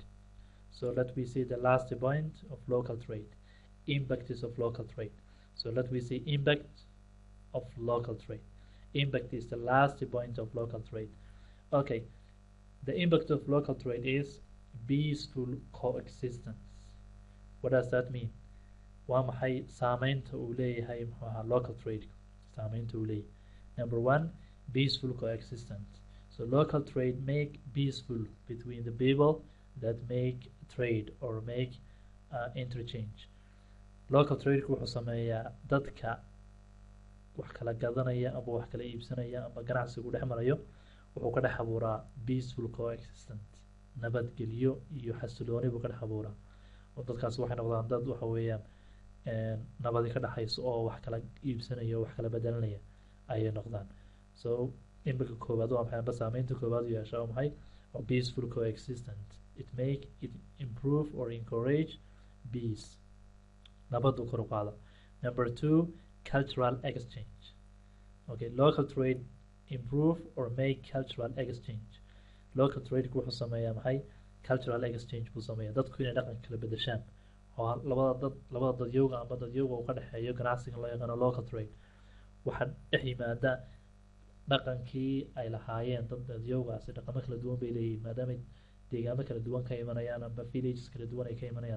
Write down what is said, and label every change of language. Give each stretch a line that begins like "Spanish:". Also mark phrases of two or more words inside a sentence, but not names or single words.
English: So let me see the last point of local trade, impacts of local trade. So let me see impact of local trade. Impact is the last point of local trade. Okay, the impact of local trade is peaceful coexistence. What does that mean?
Somali: Waa maxay saameynta uu leeyahay
English: local trade?
Somali: Saameynta uu leeyahay.
English: Number one, peaceful coexistence. So local trade make peaceful between the people that make trade or make interchange. Local trade
Somali: wuxuu sameeyaa dadka wax kala gadanaya ama wax kala iibsanaya ama ganacsigu dhex marayo wuxuu ka dhex abuuraa
English: peaceful coexistence,
Somali: nabadgelyo iyo xasilooni buu ka dhex abuuraa. oo dadkaas waxay noqdaan dad waxa weeyaan nabadi ka dhaxayso oo wax kala iibsanaya oo wax kala bedelanaya ayay noqdaan. So impact koowaad waa maxay? Saameynta koowaad uu yeeshaa waa maxay?
English: Peaceful coexistence. It improve or encourage peace.
Somali: Nabad uu kor u qaada.
English: Number two, cultural exchange. Okay, local trade improve or make cultural exchange. Local trade
Somali: wuxuu sameeyaa maxay?
English: Cultural exchange
Somali: buu sameeyaa dadku inay dhaqan kala bedeshaan oo labada dadyowga ama dadyowga uu ka dhexeeyo ganacsiga loo yaqaano
English: local trade.
Somali: Waxaa dhex yimaada dhaqankii ay lahaayeen dadyowgaasi dhaqamo kala duwan bay leeyihiin maadaama deegaamo kala duwan ka imanayaan ama villages kala duwan ay ka imanayaan.